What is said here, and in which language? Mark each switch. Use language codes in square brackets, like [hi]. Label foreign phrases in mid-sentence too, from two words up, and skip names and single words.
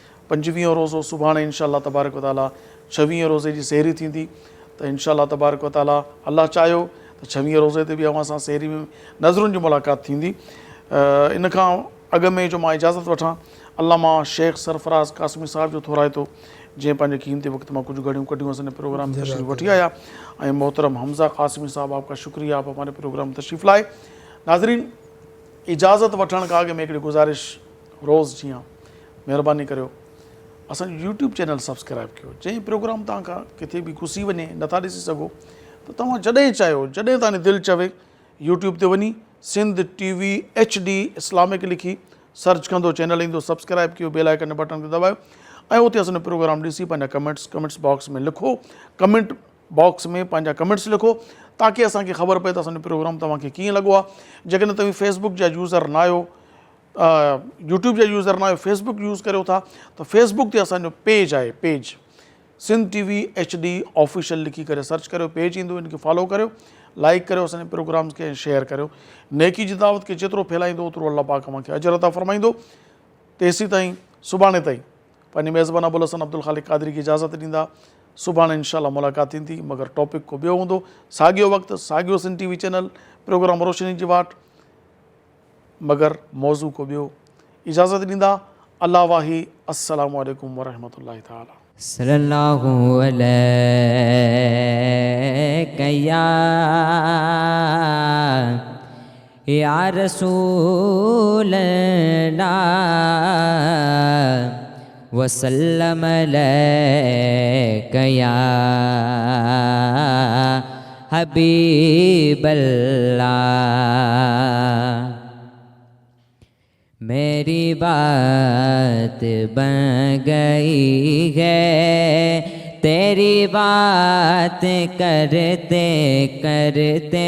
[sd] 25 रोज़ो सुभाणे [ar] إن شاء الله تبارك وتعالى [sd] 26 रोज़े जी सहरी थींदी त [ar] إن شاء الله تبارك وتعالى [sd] अल्लाह चाहियो त 26 रोज़े ते बि अवां सां सहरी में नज़रुनि जी मुलाक़ात थींदी। इन खां अॻु में जो मां इजाज़त वठां, अल्लामा शेख सरफराज़ कासमी साहिब जो थोराइतो जंहिं पंहिंजे क़ीमती वक़्त मां कुछ घड़ियूं कढियूं असांजे प्रोग्राम में तशरीफ़ वठी आया, ऐं मोहतरम हमज़ा कासमी साहब [ur] آپ کا شکریہ، آپ ہمارے پروگرام میں تشریف لائے. [sd] नाज़रीन, इजाज़त वठण खां अॻु में हिकिड़ी गुज़ारिश रोज़ जीअं महिरबानी करियो असांजो [en] YouTube channel [sd] सब्सक्राइब कयो। जंहिं प्रोग्राम तव्हां खां किथे बि घुसी वञे नथा ॾिसी सघो त तव्हां जॾहिं चाहियो, जॾहिं तव्हांजी दिलि चवे यूट्यूब ते वञी सिंध TV HD इस्लामिक लिखी सर्च कंदो, चैनल ईंदो, सब्सक्राइब कयो, [en] bell icon button [sd] खे दबायो ऐं उते असांजो प्रोग्राम ॾिसी पंहिंजा [en] comments box [sd] में लिखो, [en] comment box [sd] में पंहिंजा कमेंट्स लिखो ताकी असांखे ख़बर पए त असांजो प्रोग्राम तव्हांखे कीअं लॻो आहे। जेकॾहिं तव्हां फेसबुक जा यूज़र न आहियो, यूट्यूब जा यूज़र न आहियो, फेसबुक यूज़ करियो था त फेसबुक ते असांजो पेज आहे, पेज सिंध TV HD ऑफिशियल लिखी करे सर्च करियो, पेज ईंदो, इनखे फॉलो करियो, लाइक करियो असांजे प्रोग्राम्स खे ऐं शेयर करियो। नेकी जी दावत खे जेतिरो फैलाईंदो ओतिरो अल्लाह पाक मूंखे अजर अता फरमाईंदो। तेसीं ताईं सुभाणे ताईं पंहिंजे मेज़बान अबुल हसन अब्दुल ख़ालिक क़ादरी खे इजाज़त ॾींदा। सुभाणे इंशाअल्लाह मुलाक़ात थींदी, मगर टॉपिक को ॿियो हूंदो, साॻियो वक़्तु, साॻियो सिंध TV चैनल, प्रोग्राम रोशनी जी वाट, मगर मौज़ू को ॿियो। इजाज़त ॾींदा अल्लाह वाही। [ar] السلام عليكم ورحمة الله تعالى. صلى الله عليك يا رسول الله وسلم عليك يا حبيب الله. [ur] میری بات بن گئی ہے تیری بات کرتے کرتے,